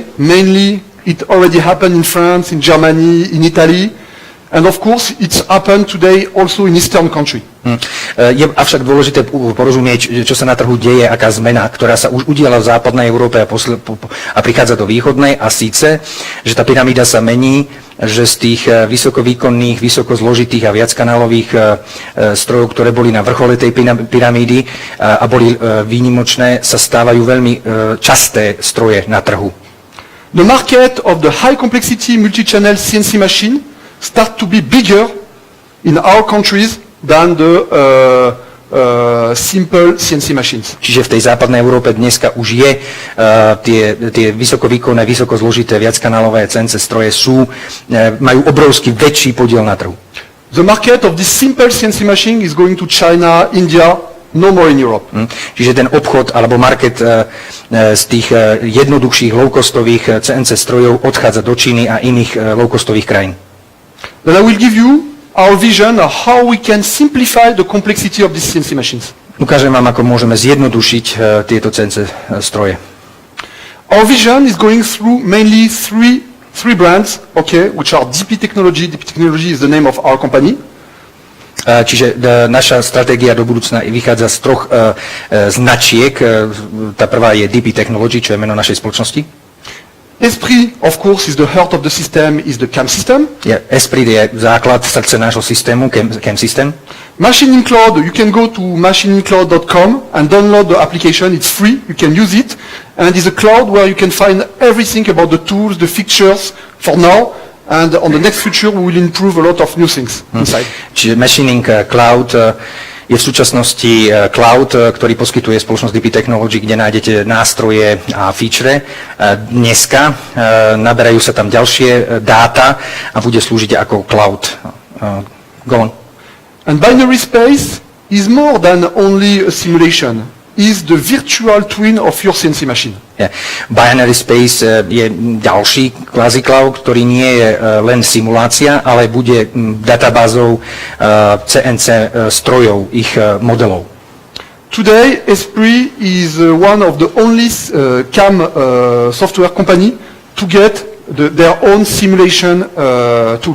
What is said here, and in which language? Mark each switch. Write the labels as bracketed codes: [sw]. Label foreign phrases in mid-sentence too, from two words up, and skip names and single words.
[en] Mainly, it already happened in France, in Germany, in Italy, and of course, it's happened today also in Eastern country. [sk] Je avšak dôležité porozumieť, čo sa na trhu deje, aká zmena, ktorá sa už udiala v západnej Európe a prichádza do východnej, a síce, že tá pyramída sa mení, že z tých vysokovýkonných, vysokozložitých a viackanálových strojov, ktoré boli na vrchole tej pyramídy a boli výnimočné, sa stávajú veľmi časté stroje na trhu. [en] The market of the high complexity multi-channel CNC machine start to be bigger in our countries than the simple CNC machines. [sk] Čiže v tej západnej Európe dneska už je tie vysokovýkonné, vysokozložité, viackanálové CNC stroje majú obrovský väčší podiel na trhu. [en] The market of this simple CNC machine is going to China, India, no more in Europe. [sk] Čiže ten obchod alebo market z tých jednoduchších low-costových CNC strojov odchádza do Číny a iných low-costových krajín. [en] Then I will give you our vision of how we can simplify the complexity of these CNC machines. [sk] Ukážem vám, ako môžeme zjednodušiť tieto CNC stroje. [en] Our vision is going through mainly three brands, okay, which are DP Technology. DP Technology is the name of our company. [sk] Čiže naša stratégia do budúcna vychádza z troch značiek. Tá prvá je DP Technology, čo je meno našej spoločnosti. [en] Esprit, of course, is the heart of the system, is the CAM system. [sk] Esprit je základ, srdce nášho systému, [en] CAM system. Machining Cloud, you can go to machiningcloud.com and download the application. It's free, you can use it. And it's a cloud where you can find everything about the tools, the fixtures for now. And on the next future, we will improve a lot of new things inside. [sk] Čiže Machining Cloud Je v súčasnosti cloud, ktorý poskytuje spoločnosť DP Technology, kde nájdete nástroje a feature. Dneska naberajú sa tam ďalšie dáta a bude slúžiť ako cloud. [en] Go on. And binary space is more than only a simulation. Is the virtual twin of your CNC machine. Yeah. [sk] Binary space je ďalší quasi cloud, ktorý nie je len simulácia, ale bude databázou CNC strojov, ich modelov. [en] Today, Esprit is one of the only CAM software company to get their own simulation tool.